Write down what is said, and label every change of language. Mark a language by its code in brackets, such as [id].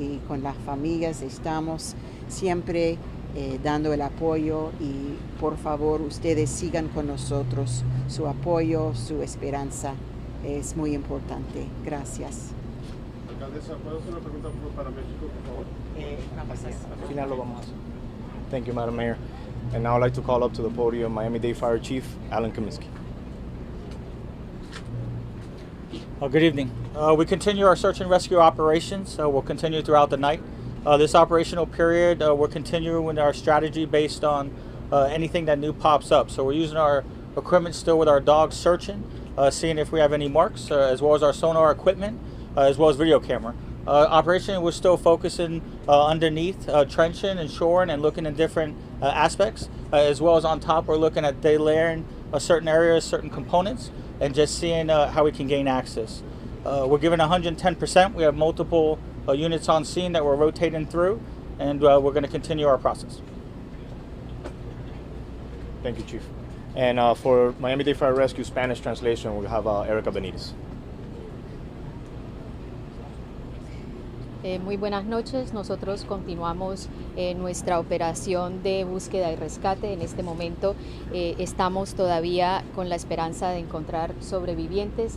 [es] Y con las familias estamos siempre dando el apoyo, y por favor ustedes sigan con nosotros. Su apoyo, su esperanza es muy importante. Gracias. Alcaldesa, ¿puedo hacer una pregunta para México, por favor? Al final lo vamos a hacer. [en] Thank you, Madam Mayor. And now I'd like to call up to the podium Miami-Dade Fire Chief Alan Kaminsky. Good evening. We continue our search and rescue operations. We'll continue throughout the night. This operational period, we're continuing with our strategy based on anything that new pops up. So we're using our equipment still with our dogs searching, seeing if we have any marks, as well as our sonar equipment, as well as video camera. Operation, we're still focusing underneath, trenching and shoring and looking at different aspects, as well as on top we're looking at delayering certain areas, certain components, and just seeing how we can gain access. We're giving 110%. We have multiple units on scene that we're rotating through, and we're going to continue our process. Thank you, Chief. And for Miami-Dade Fire Rescue Spanish translation, we'll have Erica Benitez. [es] Muy buenas noches. Nosotros continuamos nuestra operación de búsqueda y rescate. En este momento estamos todavía con la esperanza de encontrar sobrevivientes.